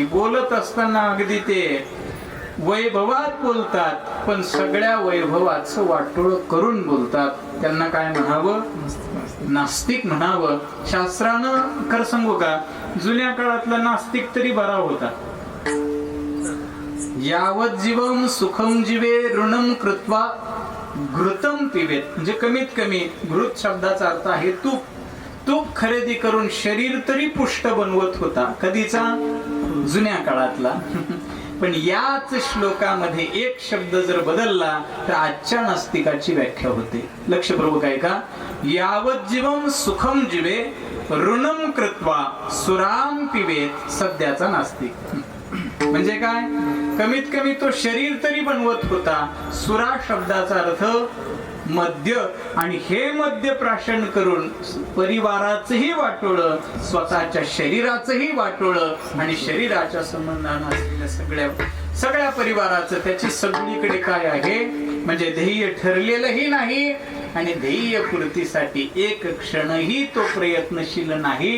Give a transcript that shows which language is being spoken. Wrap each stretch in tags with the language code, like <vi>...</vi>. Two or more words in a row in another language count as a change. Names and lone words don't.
<mr>बोलत असताना अगदी ते वैभवात बोलतात पण सगळ्या वैभवाचं वाटोळ करून बोलतात. त्यांना काय म्हणावं? नास्तिक म्हणावं. शास्त्रानं खरं सांगू का, जुन्या काळातला नास्तिक तरी बरा होता.</mr> <sa>यावत जीवम सुखम जीवे ऋणम कृत्वा घृतम पिबेत,</sa> <mr>म्हणजे कमीत कमी, घृत शब्दाचा अर्थ आहे तूप. तूप खरेदी करून शरीर तरी पुष्ट बनवत होता. कधीचा? जुन्या काळातला. पण याच श्लोकामध्ये एक शब्द जर बदलला तर आजच्या नास्तिकाची व्याख्या होते. लक्षपूर्वक आहे का?</mr> <sa>यावत जीवम सुखम जीवे ऋणम कृत्वा सुराम पिबेत,</sa> <mr>सध्याचा नास्तिक. म्हणजे काय? कमीत कमी तो शरीर तरी बनवत होता. सुरा शब्दाचा अर्थ मद्य, आणि हे मद्य प्राशन करून परिवाराचंही वाटोळं, स्वतःच्या शरीराचंही वाटोळं, आणि शरीराच्या संबंधानं असलेल्या सगळ्या परिवाराचं, त्याची सगळीकडे काय आहे म्हणजे ध्येय ठरलेलंही नाही, आणि ध्येय पूर्तीसाठी एक क्षणही तो प्रयत्नशील नाही.</mr>